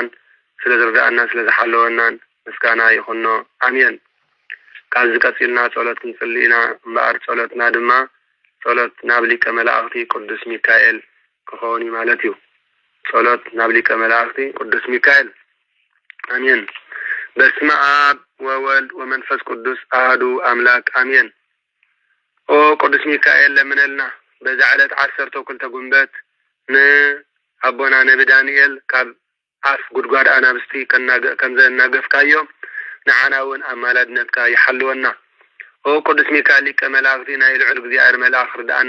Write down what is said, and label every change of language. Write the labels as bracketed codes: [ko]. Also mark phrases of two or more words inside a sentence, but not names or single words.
[ti] ስለ ዝርዳእና ስለ ዝሓለወናን ምስጋና ይኹኖ ኣሜን ካብ ዝቀፂልና ጸሎት ክንጽልይ ኢና እምበኣር ጸሎትና ድማ ጸሎት ናብ ሊቀ መላእኽቲ ቅዱስ ሚካኤል ክኸውን እዩ ማለት እዩ ጸሎት ናብ ሊቀ መላእኽቲ ቅዱስ ሚካኤል አሜን [gez] በስመ አብ ወወልድ ወመንፈስ ቅዱስ አሐዱ አምላክ አሜን [ti] ኦ ቅዱስ ሚካኤል ለምንልና በዛ ዕለት 12 ጉንበት ንአቦና ነቢ ዳንኤል ካብ አፍ ጉድጓድ አናብስቲ ከምዘናገፍካዮ ንዓናውን አማላድነትካ ይሐልወና ኦ ቅዱስ ሚካኤል ሊቀ መላእኽቲ ናይ ልዑል እግዚአብሔር መልአኽ ርዳእና